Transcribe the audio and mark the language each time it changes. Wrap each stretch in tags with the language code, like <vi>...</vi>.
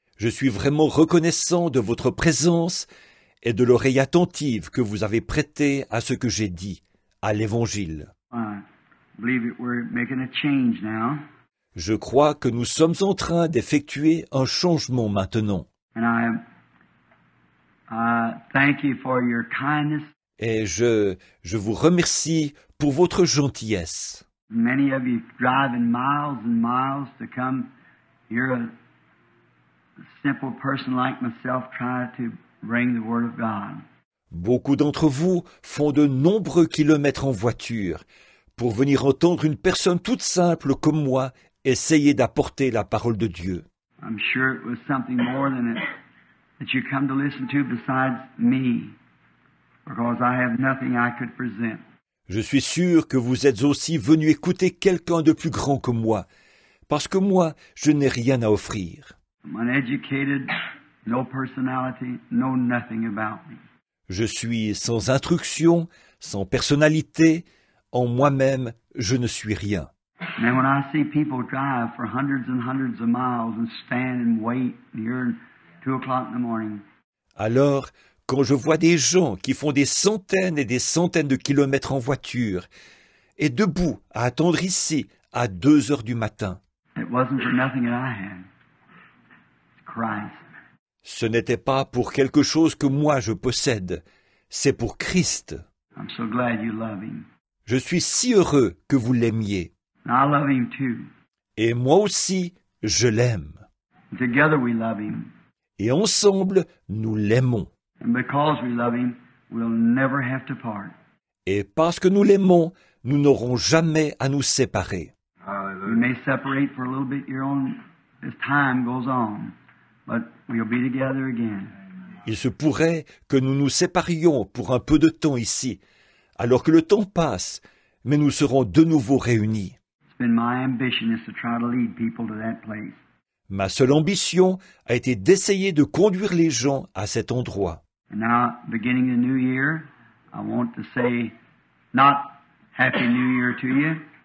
<fr>Je suis vraiment reconnaissant de votre présence et de l'oreille attentive que vous avez prêtée à ce que j'ai dit, à l'Évangile.</fr> <en>I believe that we're making a change now.</en> <fr>Je crois que nous sommes en train d'effectuer un changement maintenant.</fr> <en>And I thank you for your kindness.</en> <fr>Et je vous remercie pour votre gentillesse.</fr> <en>Many of you driving miles and miles to come. You're a simple person like myself trying to bring the Word of God.</en> <fr>Beaucoup d'entre vous font de nombreux kilomètres en voiture pour venir entendre une personne toute simple comme moi essayer d'apporter la parole de Dieu.</fr> <en>I'm sure it was something more than it that you come to listen to besides me, because I have nothing I could present.</en> <fr>Je suis sûr que vous êtes aussi venu écouter quelqu'un de plus grand que moi, parce que moi, je n'ai rien à offrir.</fr> <en>I'm uneducated, no personality, know nothing about me.</en> <fr>Je suis sans instruction, sans personnalité, en moi-même, je ne suis rien.</fr> <en>And then when I see people drive for hundreds and hundreds of miles and stand and wait here at 2 o'clock in the morning,</en> <fr>Alors, quand je vois des gens qui font des centaines et des centaines de kilomètres en voiture, et debout à attendre ici à 2 heures du matin,</fr> <en>it wasn't for nothing that I had. It's Christ.</en> <fr>ce n'était pas pour quelque chose que moi je possède, c'est pour Christ.</fr> <en>I'm so glad you love Him.</en> <fr>Je suis si heureux que vous l'aimiez.</fr> <en>And I love Him too.</en> <fr>Et moi aussi, je l'aime.</fr> <en>And together we love Him.</en> <fr>Et ensemble, nous l'aimons.</fr> <en>And because we love Him, we'll never have to part.</en> <fr>Et parce que nous l'aimons, nous n'aurons jamais à nous séparer.</fr> <en>We may separate for a little bit here on as time goes on, but we'll be together again.</en> <fr>Il se pourrait que nous nous séparions pour un peu de temps ici, alors que le temps passe, mais nous serons de nouveau réunis.</fr> <en>It's been my ambition is to try to lead people to that place.</en> <fr>Ma seule ambition a été d'essayer de conduire les gens à cet endroit.</fr> <en>And now, beginning the new year, I want to say not Happy New Year to you,</en>